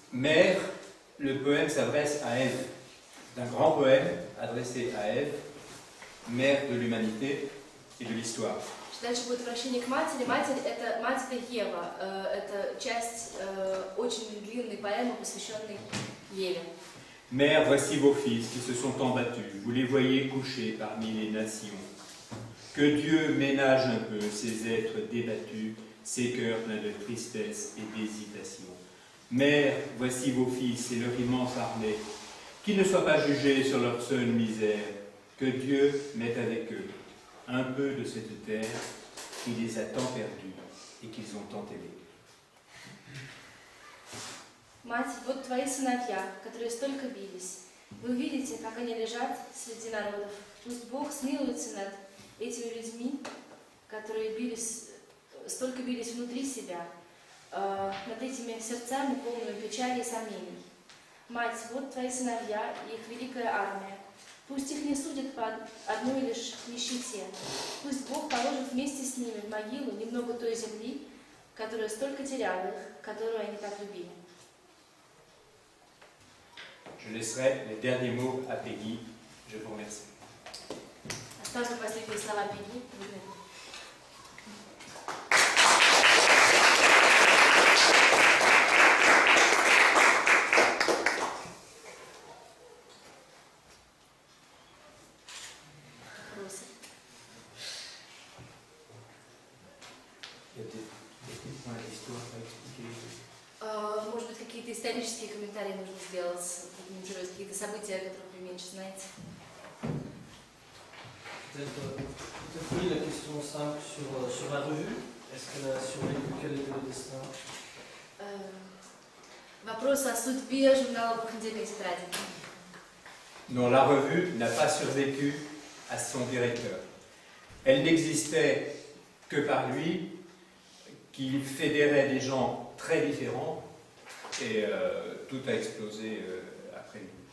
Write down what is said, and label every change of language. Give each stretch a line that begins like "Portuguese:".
French: Mère, le poème s'adresse à Ève. C'est un grand poème adressé à Ève, mère de l'humanité et de l'histoire.
Russian: Дальше будет обращение к матери. Матерь — это мать — это Ева. Это часть очень длинной поэмы, посвященной Еве.
French: Mère, voici vos fils qui se sont embattus. Vous les voyez couchés parmi les nations. Que Dieu ménage un peu ces êtres débattus, ces cœurs pleins de tristesse et d'hésitation. Mère, voici vos fils et leur immense armée. Qu'ils ne soient pas jugés sur leur seule misère. Que Dieu mette avec eux un peu de cette terre qui les a tant perdus et qu'ils ont tant aimés.
Russian: Мать, вот твои сыновья, которые столько бились. Вы видите, как они лежат среди народов. Пусть Бог смилуется над этими людьми, которые столько бились внутри себя, над этими сердцами, полными печали и сомнений. Мать, вот твои сыновья и их великая армия. Пусть их не судят по одной лишь нищете. Пусть Бог положит вместе с ними в могилу немного той земли, которая столько теряла их, которую они так любили.
French: Je laisserai les derniers mots à Peggy. Je vous remercie.
Russian: Оставлю последние слова Пегги. Вопросы?
French: Il y a des points d'histoire à expliquer.
Russian: Может быть, какие-то исторические комментарии нужно сделать, прокомментировать какие-то события, о которых вы меньше знаете.
French: Peut-être oui, la question simple sur la revue. Est-ce qu'elle a survécu? Quel était le destin?
Russian: Вопрос о судьбе журнала «Двухнедельной тетради».
French: Non, la revue n'a pas survécu à son directeur. Elle n'existait que par lui, qui fédérait des gens très différents, et tout a explosé après lui.